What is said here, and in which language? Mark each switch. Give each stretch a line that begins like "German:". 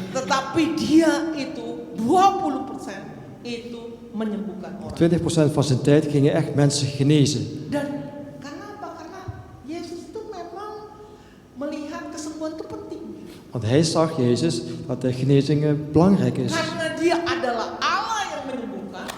Indonesian: tetapi dia itu 20% itu menyembuhkan orang.
Dutch: 20% van zijn tijd gingen echt mensen genezen.
Indonesian: Dan karena apa? Karena Yesus itu memang melihat kesembuhan itu penting.
Dutch: Want hij zag, Jezus, dat de genezing belangrijk is.
Indonesian: Karena dia adalah Allah yang menyembuhkan.